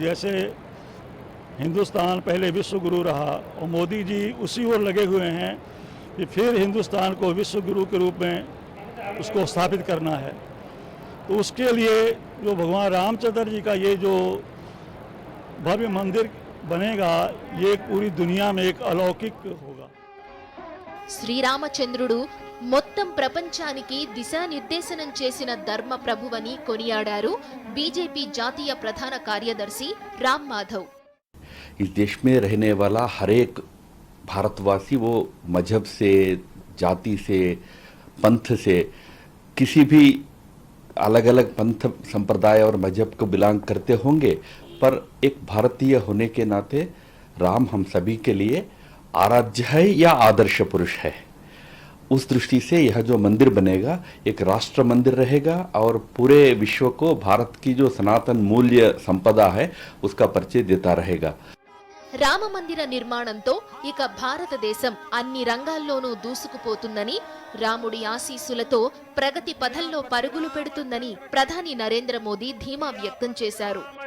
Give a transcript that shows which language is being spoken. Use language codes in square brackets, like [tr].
[hi] जैसे हिंदुस्तान पहले विश्व गुरु रहा और मोदी जी उसी ओर लगे हुए हैं कि फिर हिंदुस्तान को विश्व गुरु के रूप में उसको स्थापित करना है. तो उसके लिए जो भगवान रामचंद्र जी का ये जो भव्य मंदिर बनेगा ये पूरी दुनिया में एक अलौकिक होगा. [te] శ్రీరామచంద్రుడు మొత్తం ప్రపంచానికి దిశానిర్దేశనం చేసిన ధర్మ ప్రభువని కొనియాడారు బీజేపీ జాతీయ ప్రధాన కార్యదర్శి రామ్ మాధవ్. [hi] इस देश में रहने वाला हर एक भारतवासी वो मजहब से, जाति से, पंथ से, किसी भी अलग अलग पंथ संप्रदाय और मजहब को बिलोंग करते होंगे, पर एक भारतीय होने के नाते राम हम सभी के लिए आराध्य है या आदर्श पुरुष है. उस दृष्टि से यह जो मंदिर बनेगा एक राष्ट्र मंदिर रहेगा और पूरे विश्व को भारत की जो सनातन मूल्य संपदा है उसका परिचय देता रहेगा. [te] రామ మందిర నిర్మాణంతో ఇక భారతదేశం అన్ని రంగాల్లోనూ దూసుకుపోతుందని, రాముడి ఆశీస్సులతో ప్రగతి పథంలో పరుగులు పెడుతుందని ప్రధాని నరేంద్ర మోదీ ధీమా వ్యక్తం చేశారు.